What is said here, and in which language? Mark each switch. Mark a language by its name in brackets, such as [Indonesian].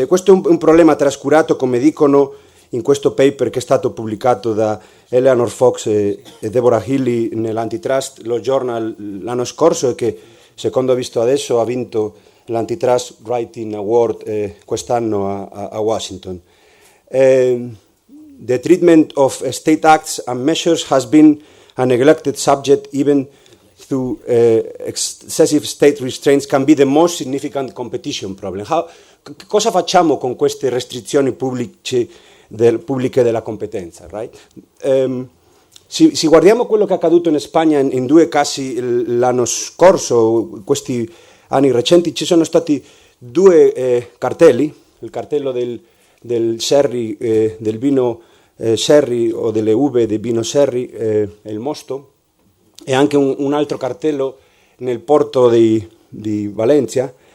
[Italian] E questo è un problema trascurato, come dicono in questo paper che è stato pubblicato da Eleanor Fox e Deborah Healy nell'Antitrust Law Journal l'anno scorso, e che, secondo ho visto adesso, ha vinto l'Antitrust Writing Award quest'anno a Washington. [English] The treatment of state acts and measures has been a neglected subject, even through excessive state restraints can be the most significant competition problem. [Italian] Cosa facciamo con queste restrizioni pubbliche della competenza, [English] right? [Italian] Se guardiamo quello che è accaduto in Spagna in 2 casi l'anno scorso, questi anni recenti, ci sono stati 2 cartelli, il cartello del sherry, del vino sherry o delle uve del vino sherry, il mosto, e anche un altro cartello nel porto di Valencia.